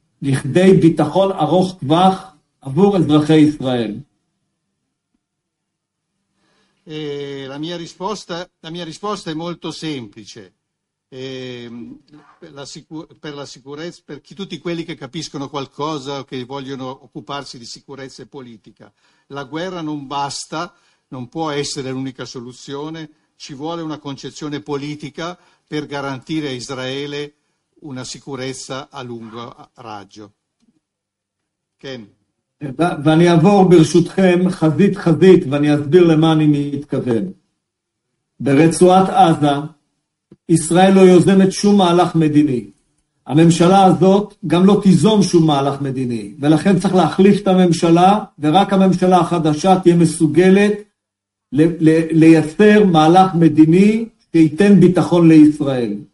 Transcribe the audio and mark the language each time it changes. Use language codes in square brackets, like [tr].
[he] לכדי ביטחון ארוך טווח עבור אזרחי ישראל. [it] La mia risposta è molto semplice. Per la sicurezza, per tutti quelli che capiscono qualcosa o che vogliono occuparsi di sicurezza e politica, la guerra non basta, non può essere l'unica soluzione, ci vuole una concezione politica per garantire a Israele una sicurezza a lungo raggio. [he] Ken. ואני אעבור ברשותכם חזית חזית ואני אסביר למה אני מתכוון. ברצועת עזה ישראל לא יוזמת שום מהלך מדיני. הממשלה הזאת גם לא תיזום שום מהלך מדיני, ולכן צריך להחליף את הממשלה, ורק הממשלה החדשה תהיה מסוגלת לייצר מהלך מדיני שייתן ביטחון לישראל.